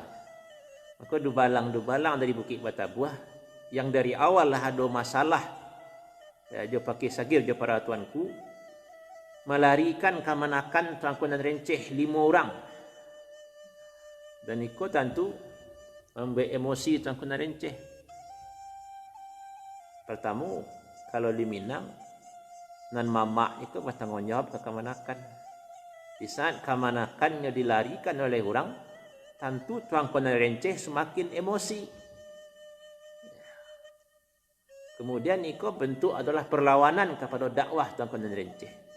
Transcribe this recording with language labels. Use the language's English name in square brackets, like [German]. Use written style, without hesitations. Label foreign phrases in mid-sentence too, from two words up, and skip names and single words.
[Indonesian] Maka Dubalang dari Bukit Batabuah yang dari awal lah ada masalah ya, dia pakai sagir dia para tuanku, melarikan kemenakan Tuanku Nan Renceh 5 orang. Dan ikut tentu membuat emosi Tuanku Nan Renceh. Pertama, kalau di Minang, Nan Mamak itu bertanggung jawab ke kemenakan. Di saat kemenakannya dilarikan oleh orang, tentu Tuanku Nan Renceh semakin emosi. Kemudian itu bentuk adalah perlawanan kepada dakwah Tuanku Nan Renceh.